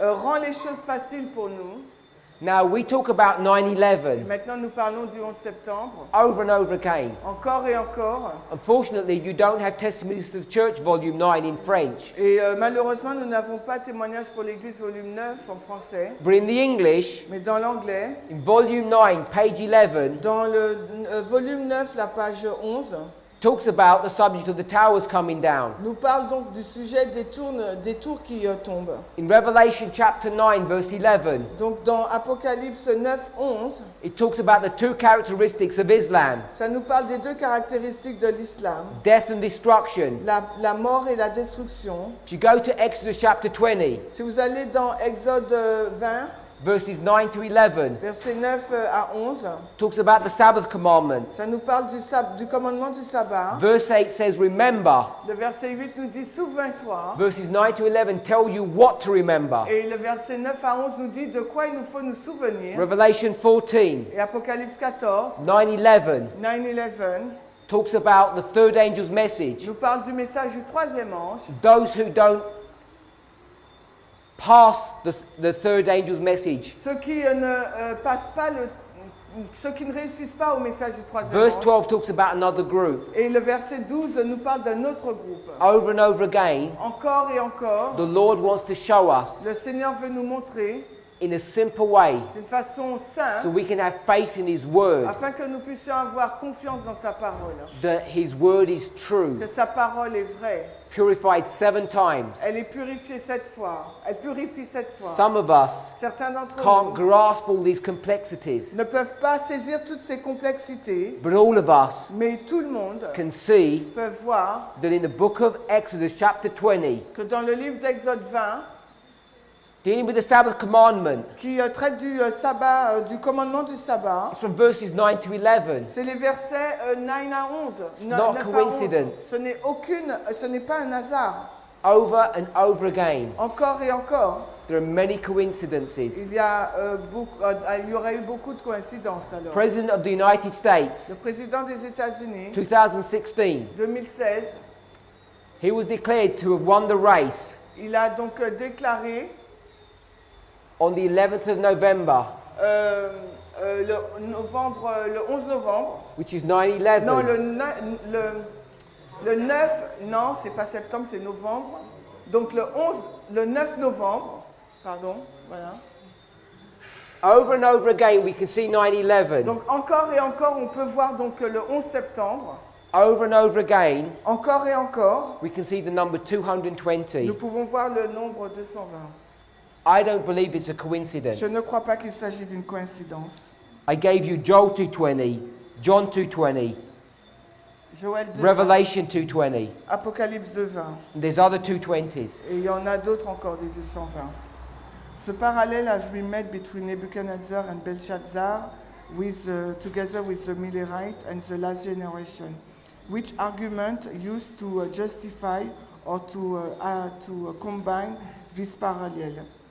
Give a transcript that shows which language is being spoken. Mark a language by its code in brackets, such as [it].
[fr] rend les choses faciles pour nous. [en] Now we talk about [fr] Et [en] 9/11 [fr] maintenant nous parlons du 11 septembre, [en] over and over again. [fr] encore et encore. [en] Unfortunately, you don't have Testimonies to the Church Volume 9 in French. [fr] Et malheureusement, nous n'avons pas témoignage pour l'Église volume 9 en français, [en] But in the English, [fr] mais dans l'anglais, [en] in Volume 9, page 11, [fr] dans le volume 9, la page 11, [en] talks about the subject of the towers coming down. [fr] nous parle donc du sujet des tours qui tombent. [en] In Revelation chapter 9, verse 11, [fr] Donc dans Apocalypse 9, 11, [en] it talks about the 2 characteristics of Islam, [fr] ça nous parle des 2 caractéristiques de l'islam, [en] death and destruction. [fr] la mort et la destruction. [en] If you go to Exodus chapter 20, [fr] Si vous allez dans Exode 20, [en] verses 9 to 11, [fr] versets 9 à 11, [en] talks about the Sabbath commandment. [fr] ça nous parle du commandement du sabbat. [en] Verse 8 says, remember. [fr] Le verset 8 nous dit « Souviens-toi ». [en] Verses 9 to 11 tell you what to remember. [fr] Et le verset 9 à 11 nous dit de quoi il nous faut nous souvenir. [en] Revelation 14, [fr] Et Apocalypse 14, [en] 9-11 [fr] 9-11, [en] talks about the third angel's message. [fr] nous parle du message du 3e ange. [en] Those who don't pass the third angel's message. [fr] Ceux qui ne passent pas ceux qui ne réussissent pas au message du 3e [en] Verse [fr] ange. [en] 12 talks about another group. [fr] Et le verset 12 nous parle d'un autre groupe. [en] Over and over again, [fr] Encore et encore, [en] the Lord wants to show us [fr] le Seigneur veut nous montrer [en] in a simple way [fr] d'une façon [en] so [fr] simple, [en] we can have faith in His Word, [fr] afin que nous puissions avoir confiance dans sa parole, [en] that His Word is true, [fr] que sa parole est vraie. [en] purified 7 times. [fr] Elle est purifiée 7 fois. Elle purifie 7 fois. [en] Some of us [fr] Certains d'entre [en] can't [fr] nous [en] grasp all these complexities, [fr] ne peuvent pas saisir toutes ces complexités, [en] but all of us [fr] mais tout le monde [en] can see [fr] peut voir [en] that in the book of Exodus chapter 20, [fr] que dans le livre d'Exode 20, [en] dealing with the Sabbath commandment, [fr] qui traite du sabbat, du commandement du sabbat, [en] it's from verses 9 to 11. [fr] c'est les versets 9 à 11. [en] not [fr] 9 à 11. [en] coincidence. [fr] Ce n'est pas un hasard. [en] Over and over again, [fr] Encore et encore, [en] there are many coincidences. [fr] il y aurait eu beaucoup de coïncidences alors. [en] President of the United States, [fr] Le président des États-Unis, [en] 2016, [fr] 2016, [en] he was declared to have won the race [fr] il a donc déclaré [en] on the 11th of November, [fr] le 11 novembre, [en] which is [fr] non, [en] 9/11. [fr] le 9, non, c'est pas septembre, c'est novembre. Donc le 9 novembre, pardon, voilà. [en] Over and over again, we can see 9/11. [fr] Donc encore et encore, on peut voir donc le 11 septembre. [en] Over and over again, [fr] Encore et encore, [en] we can see the number 220. [fr] nous pouvons voir le nombre 220. [en] I don't believe it's a coincidence. [fr] Je ne crois pas qu'il s'agit d'une coïncidence. [en] I gave you Joel 2:20, John 2:20, [fr] Joël 2, [en] Revelation 2:20. [fr] Apocalypse 2:20. [en] There's other 220s. [fr] Et il y en a d'autres encore des 220. Ce parallèle [en] has been made between Nebuchadnezzar and Belshazzar together with the Millerite and the last generation, which argument used to justify or to combine this parallel.